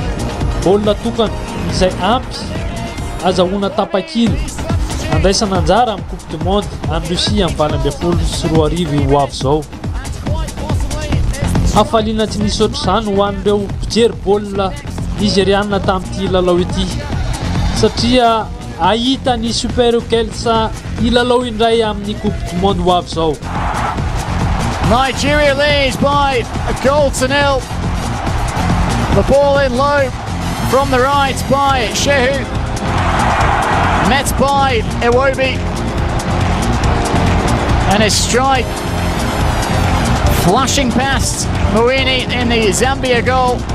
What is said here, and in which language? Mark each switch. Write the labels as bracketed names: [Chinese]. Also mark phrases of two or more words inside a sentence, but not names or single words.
[Malagasy] Baolina tokana izay ampy azahoana tapakily andraisana anjara amin'ny Coupe du Monde amin'ny Russie amin'ny 2024 ho avy zao. Hafaliana tsy nisy ohatr'izany ho an'ireo mpijery baolina nigériana tamin'ity lalao ity satria ahita ny Super Eagles ilalao indray amin'ny Coupe du Monde ho avy zao. [English] Nigeria leads by a goal to nil. The ball in low from the right by Shehu, met by Iwobi, and a strike flashing past Muini in the Zambia goal.